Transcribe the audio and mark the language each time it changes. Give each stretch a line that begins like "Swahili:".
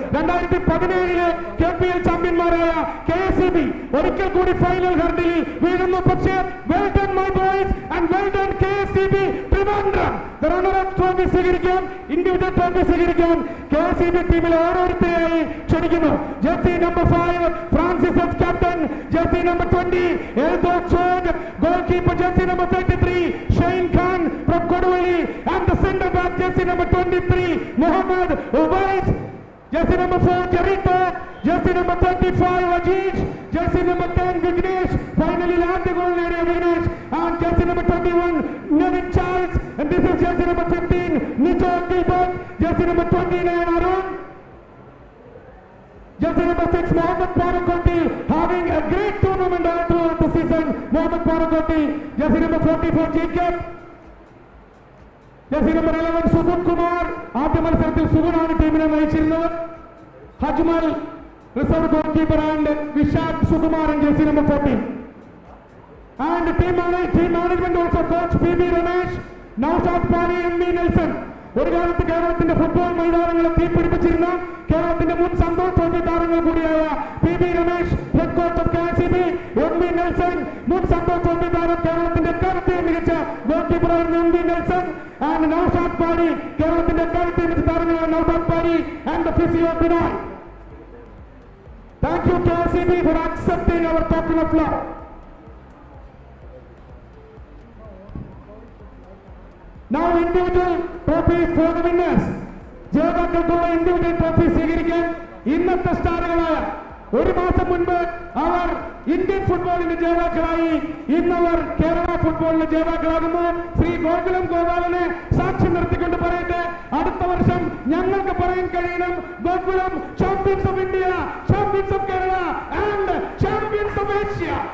Malayalam: 2017 KPL ചാമ്പ്യന്മാരായ KSEB ഒരിക്കൽ കൂടി ഫൈനൽ ഹർഡിൽ വീഴുന്നു.
English: പക്ഷേ well done my boys and well done KSEB Trivandrum.
Malayalam: Runner-up trophy സ്വീകരിക്കാൻ, ഇൻഡിവിജ്വൽ ട്രോഫി സ്വീകരിക്കാൻ KSEB ടീമിലെ ഓരോരുത്തരെയായി ക്ഷണിക്കുന്നു.
English: Jersey number 5 Francis F captain, jersey number 20 Eldo ചോഗ്, goalkeeper jersey number 33 Shain Khan from Koduvali, and the centre back jersey number 23 Mohammad Uwais, jersey number 4 Jarito, jersey number 35 Ajiz, jersey number 10 Vignesh, finally last goal area Vignesh, and jersey number 21 Nevin Charles, and this is jersey number 15 Nicho Gilbert, jersey number 29 Arun. Jersey number 6, Mohammad Parakotti, having a great tournament all throughout the season. Mohammad Parakotti, jersey number 44, Jacob. Jersey number 11, Subun Kumar.
Malayalam: ആദ്യ മത്സരത്തിൽ സുബുനാണ് ടീമിനെ നയിച്ചിരുന്നത്.
English: ഹജ്മൽ, reserve goalkeeper, and Vishak Sukumaran, jersey number 14. And team management also coach PB Ramesh, Naushad Pani, MV Nelson.
Malayalam: ഒരു കാലത്ത് കേരളത്തിന്റെ football മൈതാനങ്ങളെ തീപിടിപ്പിച്ചിരുന്ന കേരളത്തിന്റെ മുൻ Santhosh trophy താരങ്ങൾ കൂടിയായ PB Ramesh,
English: head coach of KSEB,
Malayalam: MV Nelson, മുൻ സന്തോഷ് ട്രോഫി താരം കേരളത്തിന്റെ എക്കാലത്തെ മികച്ച ഗോൾകീപ്പറായിരുന്ന MV നെൽസൺ, ആൻഡ് നൗഷാദ് പാടി, കേരളത്തിന്റെ എക്കാലത്തെ മികച്ച താരങ്ങളായ നൗഷാദ് പാടി, and the physio Binoy.
English: Thank you KSEB for accepting our token of love. Now individual trophies for the winners.
Malayalam: ജേതാക്കൾക്കുള്ള individual trophy സ്വീകരിക്കാൻ ഇന്നത്തെ സ്റ്റാറുകളായ ഒരു മാസം മുൻപ് അവർ ഇന്ത്യൻ ഫുട്ബോളിന്റെ ജേതാക്കളായി, ഇന്നവർ കേരള ഫുട്ബോളിന്റെ ജേതാക്കളാകുന്നു. ശ്രീ ഗോകുലം ഗോപാലനെ സാക്ഷി നിർത്തിക്കൊണ്ട് പറയട്ടെ, അടുത്ത വർഷം ഞങ്ങൾക്ക് പറയാൻ കഴിയണം,
English: Gokulam champions of India, champions of Kerala and champions of Asia.